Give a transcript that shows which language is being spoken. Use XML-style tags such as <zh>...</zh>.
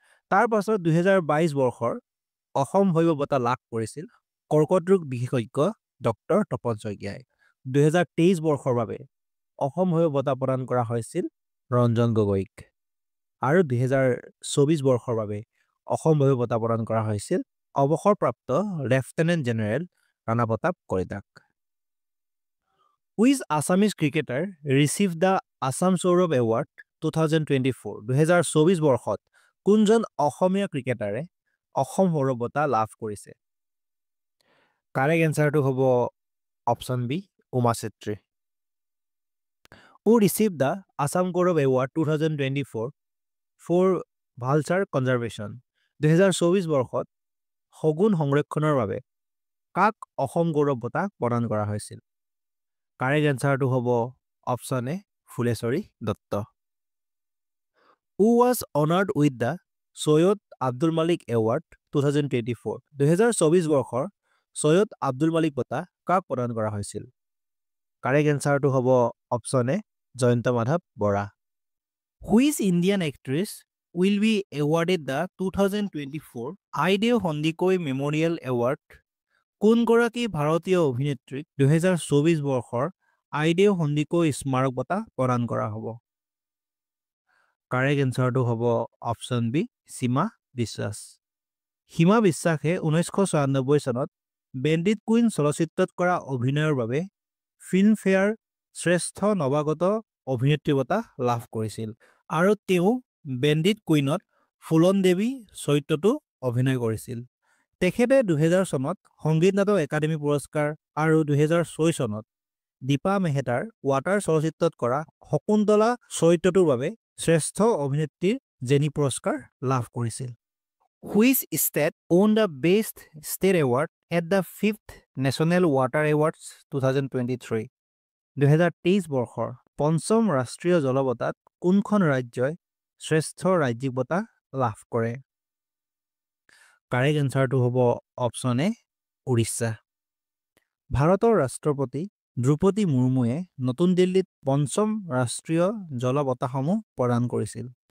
<as>তাৰ পাছত 2022 বৰ্ষৰ অসম ভৈৰৱ বঁটা লাভ কৰিছিল কৰ্কট ৰোগ বিশেষজ্ঞ ডক্টৰ তপন শইকীয়াই। 2023 বৰ্ষৰ বাবে অসম ভৈৰৱ বঁটা প্ৰদান কৰা হৈছিল ৰঞ্জন গগৈক। আৰু 2024 বৰ্ষৰ বাবে অসম ভৈৰৱ বঁটা প্ৰদান কৰা হৈছিল অৱসৰপ্ৰাপ্ত লেফটেনেণ্ট জেনেৰেল ৰাণা প্ৰতাপ কলিতাক।</as> <en>Which Assamese cricketer received the Assam Saurav Award 2024?</en> <as>2024 বৰ্ষত কোনজন অসমীয়া ক্ৰিকেটাৰে অসম সৌৰভ বঁটা লাভ কৰিছে? কাৰেক্ট এনচাৰটো হ'ব option B Uma Chetri.</as> <en>Who received the Assam Gaurav Award 2024 for Vulture Conservation?</en> <as>2024 বৰ্ষত শগুন সংৰক্ষণৰ বাবে কাক অসম গৌৰৱ বঁটা প্ৰদান কৰা হৈছিল? কাৰেক্ট এনচাৰটো হ'ব option A Phuleswari Dutta.</as> <en>Who was honored with the Soyod Abdul Malik Award 2024?</en> <as>2024 বৰ্ষৰ সৈয়দ আব্দুল মালিক বঁটা কাক প্ৰদান কৰা হৈছিল? কাৰেক্ট এনচাৰটো হ'ব option A Jayanta Madhav Bora.</as> <en>Which Indian actress will be awarded the 2024 Aideu Sandikoi memorial award?</en> <as>কোনগৰাকী ভাৰতীয় অভিনেত্ৰীক 2024 বৰ্ষৰ আইদেউ সন্দিকৈ স্মাৰক বঁটা প্ৰদান কৰা হ'ব? কাৰেক্ট এনচাৰটো হ'ব অপশ্যন বি সীমা বিশ্বাস। সীমা বিশ্বাসে 1996 চনত বেণ্ডিট কুইন চলচ্চিত্ৰত কৰা অভিনয়ৰ বাবে ফিল্মফেয়াৰ শ্ৰেষ্ঠ নৱাগত অভিনেত্ৰী বঁটা লাভ কৰিছিল। আৰু তেওঁ বেণ্ডিট কুইনত ফুলন দেৱী চৰিত্ৰটো অভিনয় কৰিছিল। তেখেতে 2000 চনত সংগীত নাটক একাডেমী পুৰস্কাৰ আৰু 2006 চনত দীপা মেহতাৰ ৱাটাৰ চলচ্চিত্ৰত কৰা শকুন্তলা চৰিত্ৰটোৰ বাবে শ্ৰেষ্ঠ অভিনেত্ৰীৰ জেনী পুৰস্কাৰ লাভ কৰিছিল।</as> <en>Which state won the Best State Award at the 5th National Water Awards 2023?</en> <as>2023 বৰ্ষৰ পঞ্চম ৰাষ্ট্ৰীয় জল বঁটাত কোনখন ৰাজ্যই শ্ৰেষ্ঠ ৰাজ্যিক বঁটা লাভ কৰে? কাৰেক্ট এনচাৰটো হ'ব অপশ্যন এ উৰিষ্যা। ভাৰতৰ ৰাষ্ট্ৰপতি দ্ৰৌপদী মুৰ্মুৱে নতুন দিল্লীত পঞ্চম ৰাষ্ট্ৰীয় জল বঁটাসমূহ প্ৰদান কৰিছিল।</as>